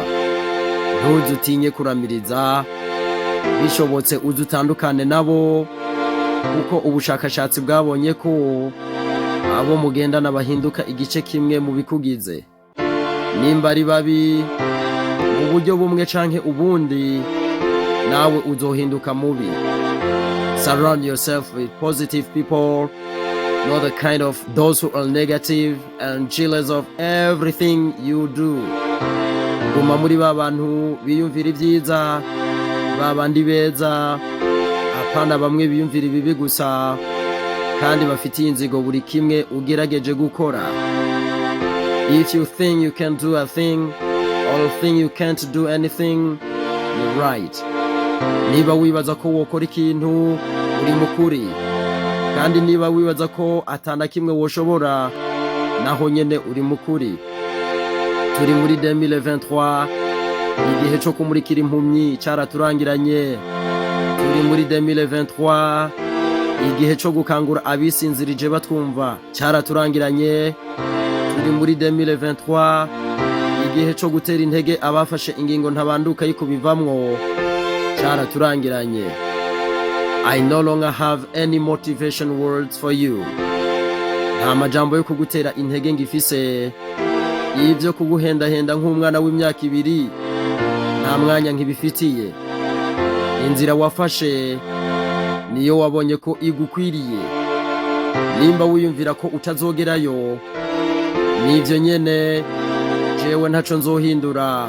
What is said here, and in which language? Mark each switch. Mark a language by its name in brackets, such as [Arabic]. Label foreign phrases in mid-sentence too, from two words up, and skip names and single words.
[Rundi] Ntuzutinye kuramiriza, bishobotse uzutandukane nabo kuko ubushakashatsi bwabonye ko abo mugendana bahinduka igice kimwe mu bikugize. Nimba ari babi mu buryo bumwe canke ubundi, nawe uzohinduka mubi. [English] Surround yourself with positive people, not the kind of those who are negative and jealous of everything you do. [Rundi] Guma muri babantu biyumvira ivyiza, babandi beza, apana bamwe biyumvira ibibi gusa kandi bafitiye inzigo buri kimwe ugerageje gukora. [English] If you think you can do a thing or think you can't do anything, you're right. [Rundi] Niba wibaza ko wokora ikintu uri mukuri, kandi niba wibaza ko atana kimwe woshobora, naho nyene uri mukuri. Turi muri 2023, igihe cyo kumurikira impumyi cyaraturangiranye. Turi muri 2023, igihe cyo gukangura abisinzirije batwumva cyaraturangiranye. Turi muri 2023, igihe cyo gutera intege abafashe ingingo ntabanduka yikubivamwo cyaraturangiranye. [English] I no longer have any motivation words for you. [Rundi] Nta majambo yo kugutera intege ngifise. Ivyo kuguhendahenda nk'umwana w'imyaka 2 nta mwanya nkibifitiye. Inzira wafashe niyo wabonye ko igukwiriye. Nimba wiyumvira ko utazogerayo, nivyo nyene jewe ntaco nzohindura.